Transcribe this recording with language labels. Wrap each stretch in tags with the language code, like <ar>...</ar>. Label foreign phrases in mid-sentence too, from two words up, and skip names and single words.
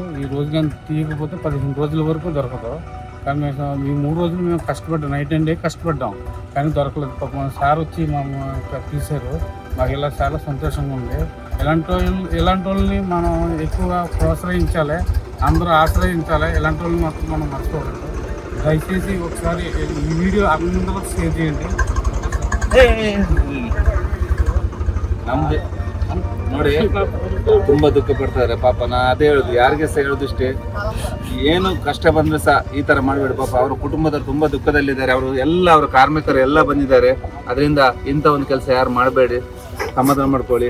<te>ఈ రోజు కానీ తీయకపోతే 15 రోజుల వరకు దొరకదు. కానీ ఈ 3 రోజులు మేము కష్టపడ్డాం,</te> <en>night and day</en> <te>కష్టపడ్డాం, కానీ దొరకలేదు. పాపం సార్ వచ్చి మేము తీశారు. మాకు ఇలా చాలా సంతోషంగా ఉంది. ఇలాంటి వాళ్ళని మనం ఎక్కువగా ప్రోత్సహించాలి, అందరూ ఆశ్రయించాలి. ఇలాంటి వాళ్ళని మాత్రం మనం మర్చిపోకూడదు. దయచేసి ఒకసారి ఈ వీడియో అందరూ షేర్ చేయండి.</te> <kn>ನಮ್ದು ನೋಡಿ ತುಂಬಾ ದುಃಖ ಪಡ್ತಾರೆ ಪಾಪ. ನಾ ಅದೇ ಹೇಳುದು, ಯಾರಿಗೆ ಸಹ ಹೇಳೋದಿಷ್ಟೇ, ಏನು ಕಷ್ಟ ಬಂದ್ರೆ ಸಹ ಈ ತರ ಮಾಡಬೇಡಿ ಪಾಪ. ಅವ್ರ ಕುಟುಂಬದವರು ತುಂಬಾ ದುಃಖದಲ್ಲಿದ್ದಾರೆ. ಅವರು ಎಲ್ಲ ಅವರ ಕಾರ್ಮಿಕರು ಎಲ್ಲ ಬಂದಿದ್ದಾರೆ. ಅದರಿಂದ ಇಂಥ ಒಂದು ಕೆಲಸ ಯಾರು ಮಾಡಬೇಡಿ, ಸಮಾಧಾನ ಮಾಡ್ಕೊಳ್ಳಿ.</kn>